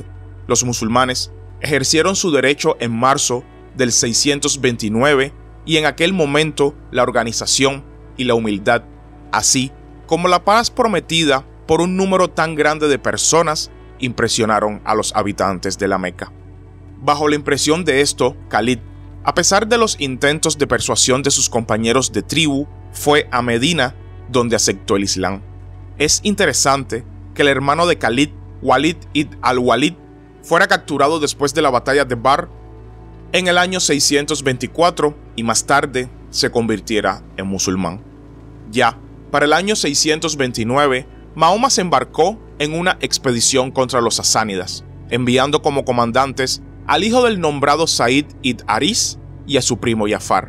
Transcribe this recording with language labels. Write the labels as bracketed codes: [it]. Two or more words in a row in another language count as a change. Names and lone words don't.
[es] Los musulmanes ejercieron su derecho en marzo del 629 y en aquel momento la organización y la humildad, así como la paz prometida por un número tan grande de personas, impresionaron a los habitantes de la Meca. Bajo la impresión de esto, Khalid, a pesar de los intentos de persuasión de sus compañeros de tribu, fue a Medina, donde aceptó el Islam. Es interesante que el hermano de Khalid, Walid ibn al-Walid, fuera capturado después de la batalla de Badr en el año 624 y más tarde se convirtiera en musulmán. Ya para el año 629, Mahoma se embarcó en una expedición contra los sasánidas, enviando como comandantes al hijo del nombrado Said ibn Haris y a su primo Jafar.